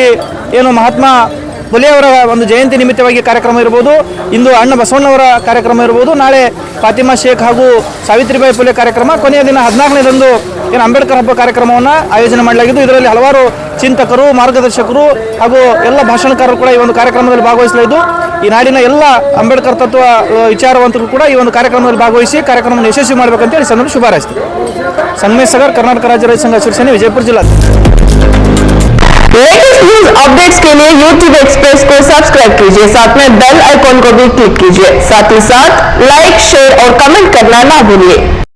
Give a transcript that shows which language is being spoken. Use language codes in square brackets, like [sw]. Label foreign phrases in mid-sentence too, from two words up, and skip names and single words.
[kn] ಮಹಾತ್ಮ ಫುಲೆಯವರ ಒಂದು ಜಯಂತಿ ನಿಮಿತ್ತವಾಗಿ ಕಾರ್ಯಕ್ರಮ ಇರ್ಬೋದು, ಇಂದು ಅಣ್ಣ ಬಸವಣ್ಣವರ ಕಾರ್ಯಕ್ರಮ ಇರ್ಬೋದು, ನಾಳೆ ಫಾತಿಮಾ ಶೇಖ್ ಹಾಗೂ ಸಾವಿತ್ರಿಬಾಯಿ ಫುಲೆ ಕಾರ್ಯಕ್ರಮ, ಕೊನೆಯ ದಿನ 14ನೇದಂದು ಅಂಬೇಡ್ಕರ್ ಹಬ್ಬ ಕಾರ್ಯಕ್ರಮವನ್ನು ಆಯೋಜನೆ ಮಾಡಲಾಗಿದ್ದು, ಇದರಲ್ಲಿ ಹಲವಾರು ಚಿಂತಕರು, ಮಾರ್ಗದರ್ಶಕರು ಹಾಗೂ ಎಲ್ಲ ಭಾಷಣಕಾರರು ಕೂಡ ಈ ಒಂದು ಕಾರ್ಯಕ್ರಮದಲ್ಲಿ ಭಾಗವಹಿಸಲಿದ್ದು, ಈ ನಾಡಿನ ಎಲ್ಲ ಅಂಬೇಡ್ಕರ್ ತತ್ವ ವಿಚಾರವಂತರು ಕೂಡ ಈ ಒಂದು ಕಾರ್ಯಕ್ರಮದಲ್ಲಿ ಭಾಗವಹಿಸಿ ಕಾರ್ಯಕ್ರಮವನ್ನು ಯಶಸ್ವಿ ಮಾಡಬೇಕಂತ ಈ ಸಂದರ್ಭ ಶುಭ ಹಾರೈಸ್ತೀವಿ. ಸಂಗಮೇಶ್ ಸಾಗರ್, ಕರ್ನಾಟಕ ರಾಜ್ಯ ರೈತ ಸಂಘ ಶಿವಸೇನೆ, [hi] विजयपुर जिला। [en] latest news updates [hi] के लिए YouTube एक्सप्रेस को सब्सक्राइब कीजिए, साथ में [en] bell icon [hi] को भी क्लिक कीजिए। साथ ही साथ लाइक, शेयर और कमेंट करना ना भूलिए।